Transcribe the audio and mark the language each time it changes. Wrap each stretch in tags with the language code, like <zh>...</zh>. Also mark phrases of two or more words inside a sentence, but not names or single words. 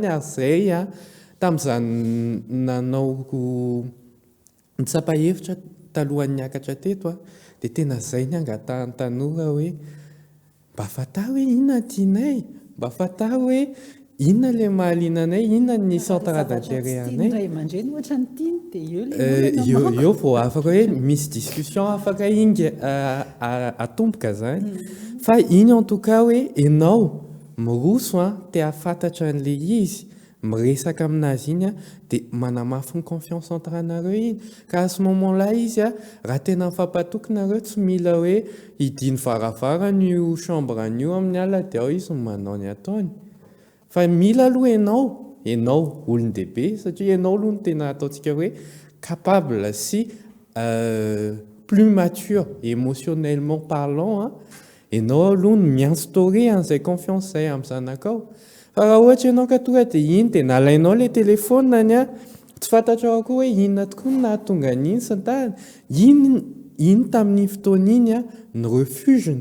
<mg>Ary izay tamin'izany nanao nitsapa-hevitra talohan'ny niakatra teto dia tena izay ny angatahany tanora hoe mba fantaro hoe inona tianay, mba fantaro hoe inona le mahaliana anay, inona ny</mg> <fr>centre d'intérêt</fr> <mg>anay. Eo vao afaka hoe misy discussion afaka inga atomboka zany. Fa iny</mg> <fr>en tout cas</fr> <mg>hoe ianao miroso te hafantatra an'ilay izy, miresaka aminazy iny dia manamafy ny</mg> <fr>confiance entre</fr> <mg>anareo iny. Ka</mg> <fr>à ce moment-là</fr> <mg>izy raha tena mifampatoky nareo tsy mila hoe hidiny varavarana io chambre an'io amin'ny alina dia ao izy no manao ny ataony. Fa mila aloha ianao olon-dehibe, satria ianao aloha no tena ataontsika hoe capable sy</mg> <fr>plus mature émotionnellement parlant,</fr> <mg>ianao aloha no mi-instaurer an'izay confiance izay amin'ny zanakao. Fa raha ohatra ianao ka tonga dia iny dia nalainao le téléphone tsy fantatrao akoa hoe inona tokoa no nahatonga an'iny sy ny tariny. Iny tamin'ny fotoana iny ny refugeny.</mg>